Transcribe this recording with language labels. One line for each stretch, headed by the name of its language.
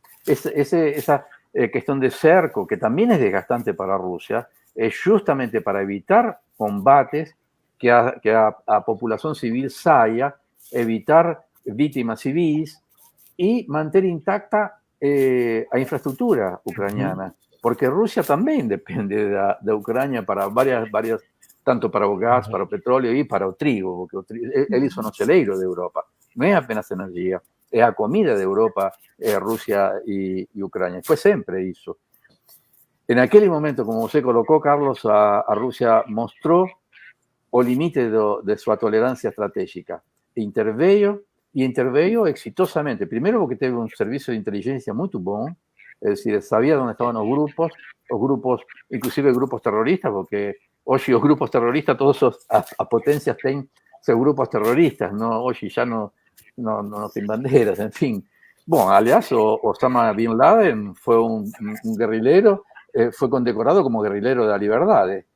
Spanish: Esa cuestión de cerco, que también es desgastante para Rusia, es justamente para evitar combates que a población civil saia, evitar víctimas civiles y mantener intacta a infraestructura ucraniana, porque Rusia también depende de Ucrania para varias, tanto para el gas, para el petróleo y para el trigo, porque ellos son los celeiros de Europa. No es apenas energía, es la comida de Europa, Rusia y Ucrania. Fue siempre eso. En aquel momento, como usted colocó, Carlos, a Rusia mostró el límite de su tolerancia estratégica.
Portuguese: Interveio exitosamente.
Spanish: Primero porque tuvo un servicio de inteligencia muy bueno, es decir, sabía dónde estaban los grupos, inclusive grupos terroristas, porque hoy los grupos terroristas, todos las potencias tienen sus grupos terroristas, ¿no? Hoy ya no tienen banderas, en fin. Bueno, aliás, Osama Bin Laden fue un guerrillero, fue condecorado como guerrillero de la libertad.